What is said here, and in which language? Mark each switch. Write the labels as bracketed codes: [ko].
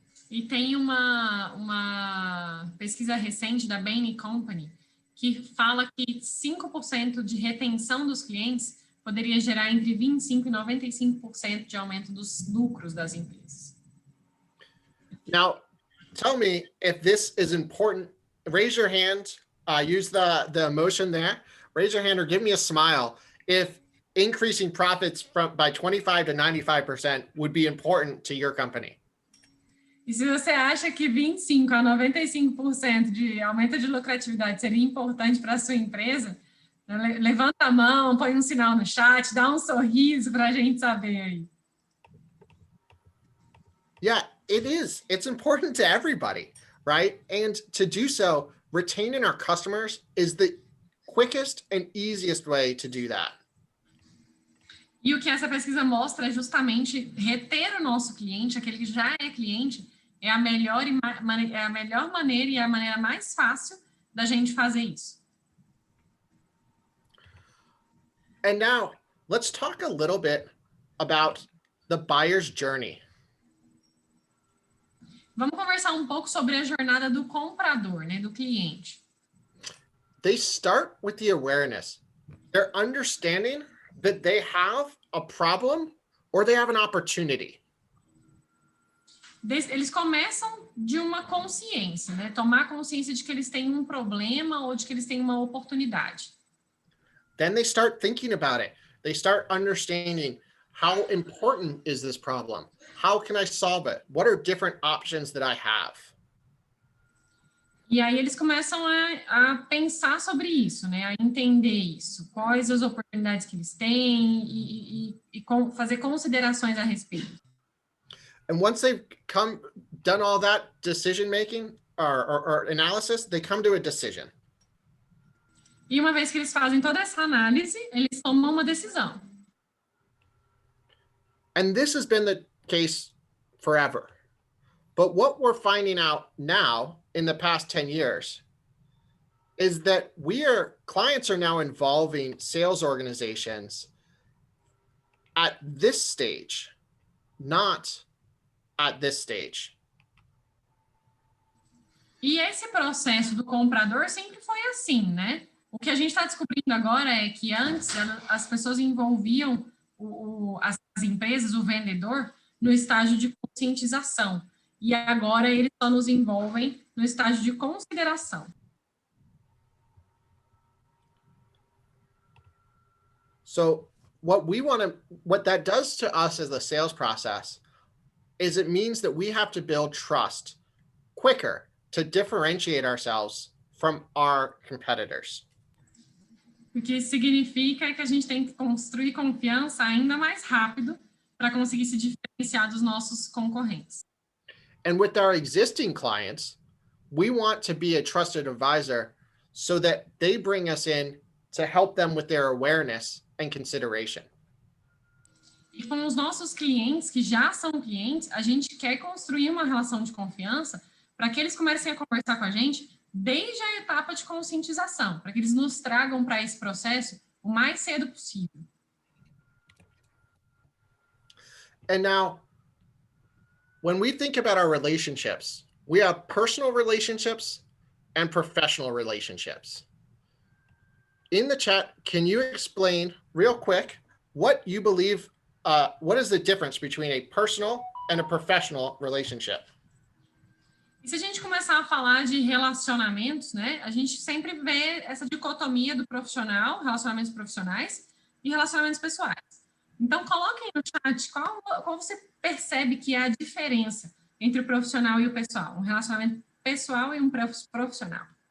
[pt] E tem uma pesquisa recente da Bain & Company que fala que 5% de retenção dos clientes poderia gerar entre 25% e 95% de aumento dos lucros das empresas. [en] Now, tell me if this is important. Raise your hand, use the emotion there. Raise your hand or give me a smile if increasing profits by 25 to 95% would be important to your company. [pt] E se você acha que 25% a 95% de aumento de lucratividade seria importante para a sua empresa, levanta a mão, põe um sinal no chat, dá um sorriso para a gente saber aí. [en] Yeah, it is. It's important to everybody, right? And to do so, retaining our customers is the quickest and easiest way to do that. [pt] E o que essa pesquisa mostra é justamente reter o nosso cliente, aquele que já é cliente, é a melhor maneira e a maneira mais fácil da gente fazer isso. [en] And now, let's talk a little bit about the buyer's journey. [pt] Vamos conversar um pouco sobre a jornada do comprador, né, do cliente. [en] They start with the awareness. They're understanding that they have a problem or they have an opportunity. [pt] Eles começam de uma consciência, né? Tomar consciência de que eles têm um problema ou de que eles têm uma oportunidade. [en] Then they start thinking about it. They start understanding, How important is this problem? How can I solve it? What are different options that I have? [pt] E aí eles começam a pensar sobre isso, né? A entender isso, quais as oportunidades que eles têm e fazer considerações a respeito. [en] And once they've done all that decision making or analysis, they come to a decision. [pt] E uma vez que eles fazem toda essa análise, eles tomam uma decisão. [en] And this has been the case forever. But what we're finding out now in the past 10 years is that clients are now involving sales organizations at this stage, not at this stage. [pt] E esse processo do comprador sempre foi assim, né? O que a gente está descobrindo agora é que antes as pessoas envolviam as empresas, o vendedor, no estágio de conscientização. E agora eles só nos envolvem no estágio de consideração. [en] So what that does to us as the sales process is it means that we have to build trust quicker to differentiate ourselves from our competitors. [pt] O que isso significa que a gente tem que construir confiança ainda mais rápido para conseguir se diferenciar dos nossos concorrentes. [en] And with our existing clients, we want to be a trusted advisor so that they bring us in to help them with their awareness and consideration. [pt] E com os nossos clientes, que já são clientes, a gente quer construir uma relação de confiança para que eles comecem a conversar com a gente desde a etapa de conscientização, para que eles nos tragam para esse processo o mais cedo possível. [en] And now, when we think about our relationships, we have personal relationships and professional relationships. In the chat, can you explain real quick what you believe, what is the difference between a personal and a professional relationship? [pt] E se a gente começar a falar de relacionamentos, né, a gente sempre vê essa dicotomia do profissional, relacionamentos profissionais e relacionamentos pessoais. Então, coloquem no chat qual você percebe que é a diferença entre o profissional e o pessoal, um relacionamento pessoal e um profissional.